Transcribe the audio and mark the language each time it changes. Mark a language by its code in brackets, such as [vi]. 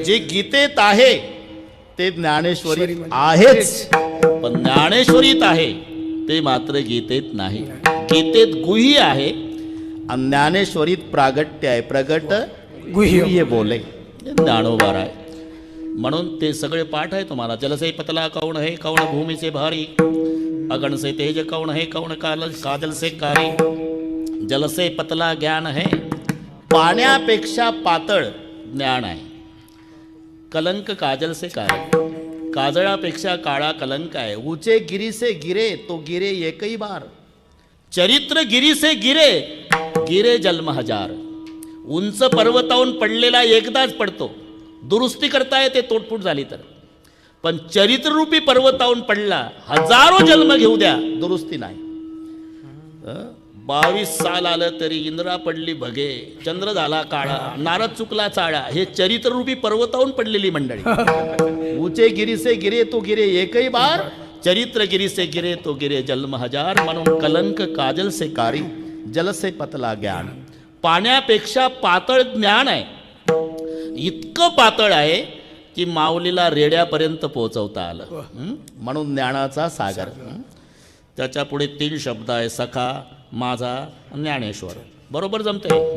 [mr] जे गीतेत आहे ते ज्ञानेश्वरी आहेच, पण ज्ञानेश्वरीत आहे ते मात्र गीतेत नाही. गीतेत गुह्य आहे आणि ज्ञानेश्वरीत प्रागट्य आहे. प्रगट गुह्य बोले ज्ञानोबार आहे. म्हणून ते सगळे पाठ आहे तुम्हाला. [hi] जलसे पतला कौन है कौन भूमि से भारी, अगण से तेज कौन है कौन काजल से कारी, जल से पतला ज्ञान है, [mr] पाण्यापेक्षा पातळ ज्ञान आहे. [hi] कलंक काजल से कारी, [mr] काजळापेक्षा काळा कलंक आहे. [hi] ऊंचे गिरी से गिरे तो गिरे एकही बार, चरित्र गिरी से गिरे गिरे जन्म हजार. [mr] उंच पर्वतावरून पडलेला एकदाच पडतो, दुरुस्ती करता येते तोडफूट झाली तर. पण चरित्ररूपी पर्वतावरून पडला, हजारो जन्म घेऊ द्या, दुरुस्ती नाही. 22 साल आलं तरी इंद्रा पडली भगे, चंद्र झाला काळा, नारद चुकला चाळा. हे चरित्ररूपी पर्वतावरून पडलेली मंडळी. [hi] ऊंचे गिरी से गिरे तो गिरे एकही बार, चरित्र गिरी से गिरे तो गिरे जन्म हजार. म्हणून कलंक काजल से कारी, जल से पतला ज्ञान. [mr] पाण्यापेक्षा पातळ ज्ञान आहे. इतकं पातळ आहे की माऊलीला रेड्यापर्यंत पोहोचवता आलं. म्हणून ज्ञानाचा सागर. त्याच्या पुढे 3 शब्द आहे, सखा, माझा, ज्ञानेश्वर. बरोबर जमते.